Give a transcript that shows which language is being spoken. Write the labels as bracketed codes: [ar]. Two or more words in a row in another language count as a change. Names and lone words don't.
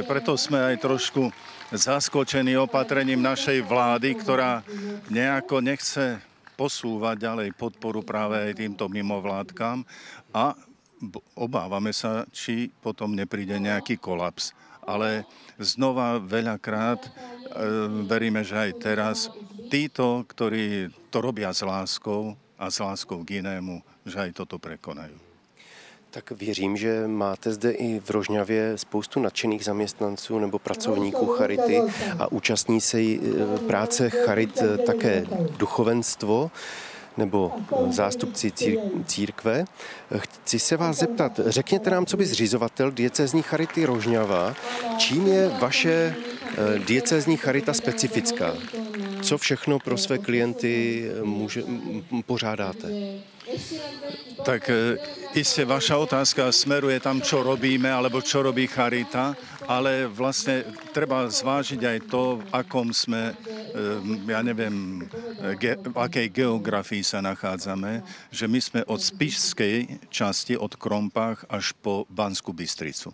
[sk] Preto sme aj trošku zaskočení opatrením našej vlády, ktorá nejako nechce posúvať ďalej podporu práve aj týmto mimovládkam a obávame sa, či potom nepríde nejaký kolaps. Ale znova veľakrát veríme, že aj teraz títo, ktorí to robia s láskou a s láskou k inému, že aj toto prekonajú. [cs] Tak věřím, že máte zde i v Rožňavě spoustu nadšených zaměstnanců nebo pracovníků charity a účastní se práce charit také duchovenstvo nebo zástupci církve. Chci se vás zeptat, řekněte nám, co by zřizovatel diecézní charity Rožňava, čím je vaše diecézní charita specifická? Co všechno pro své klienty pořádáte? [sk] Tak iste vaša otázka smeruje tam, čo robíme, alebo čo robí charita, ale vlastne treba zvážiť aj to, v akom sme, ja neviem, v akej geografii sa nachádzame, že my sme od spišskej časti, od Krompách až po Banskú Bystricu.